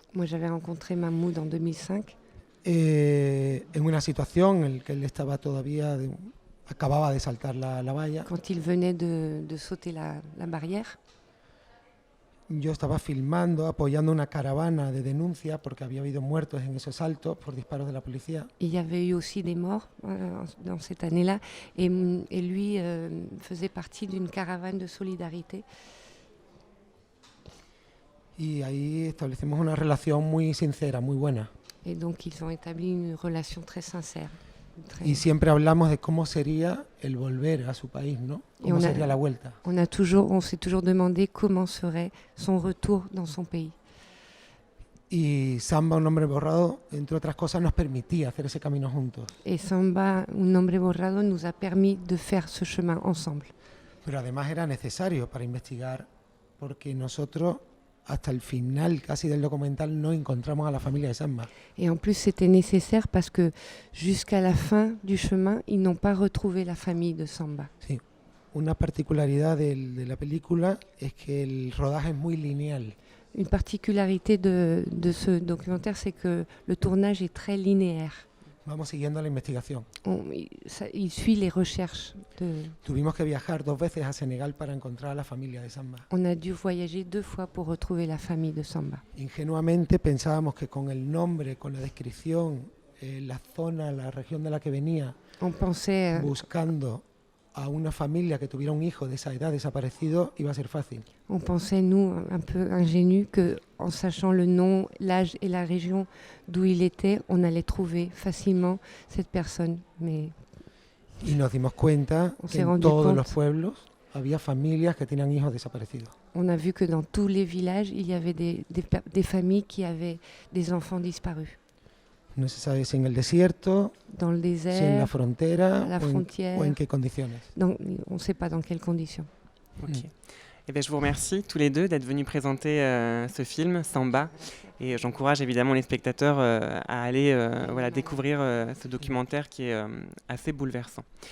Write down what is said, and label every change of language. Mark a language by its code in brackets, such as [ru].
[fr] Moi, j'avais rencontré Mahmoud en 2005. [es] En una situación en la que él estaba todavía, acababa de saltar la valla. [fr] Quand il venait de sauter la barrière, [es] yo estaba filmando, apoyando una caravana de denuncia porque había habido muertos en esos saltos por disparos de la policía. [fr] il y avait eu aussi des morts dans cette année-là, et lui faisait partie d'une caravane de solidarité. [es] Y ahí establecimos una relación muy sincera, muy buena. [fr] Et donc ils ont établi une relation très sincère. [es] Y siempre hablamos de cómo sería el volver a su país, ¿no? Cómo sería la vuelta. [fr] On s'est toujours demandé comment serait son retour dans son pays. [es] Y Samba, un nombre borrado, entre otras cosas, nos permitía hacer ese camino juntos. [fr] Et Samba, un nombre borrado, nous a permis de faire ce chemin ensemble. [es] Pero además era necesario para investigar, porque nosotros hasta el final casi del documental no encontramos a la familia de Samba. [fr] Et en plus, c'était nécessaire parce que jusqu'à la fin du chemin, ils n'ont pas retrouvé la famille de Samba. [es] Sí. Una particularidad de la película es que el rodaje es muy lineal. [fr] Une particularité de ce documentaire, c'est que le tournage est très linéaire. [es] Vamos siguiendo la investigación. [fr] Il suit les recherches. [es] Tuvimos que viajar 2 veces a Senegal para encontrar a la familia de Samba. [fr] On a dû voyager 2 fois pour retrouver la famille de Samba. [es] Ingenuamente pensábamos que con el nombre, con la descripción, la zona, la región de la que venía, buscando a una familia que tuviera un hijo de esa edad desaparecido, iba a ser fácil. [fr] On pensait, nous, un peu ingénus, qu'en sachant le nom, l'âge et la région d'où il était, on allait trouver facilement cette personne. Mais [es] y nos dimos cuenta que en todos los pueblos había familias que tenían hijos desaparecidos. [fr] On a vu que dans tous les villages, il y avait des familles qui avaient des enfants disparus. [es] No se sabe si en el desierto, [fr] dans le désert, [es] si en la frontera, [fr] à la frontière, [es] o en qué condiciones. [fr] Donc, on ne sait pas dans quelles conditions. Ok. Eh bien, je vous remercie tous les deux d'être venus présenter ce film, Samba. Et j'encourage évidemment les spectateurs à aller découvrir ce documentaire qui est assez bouleversant.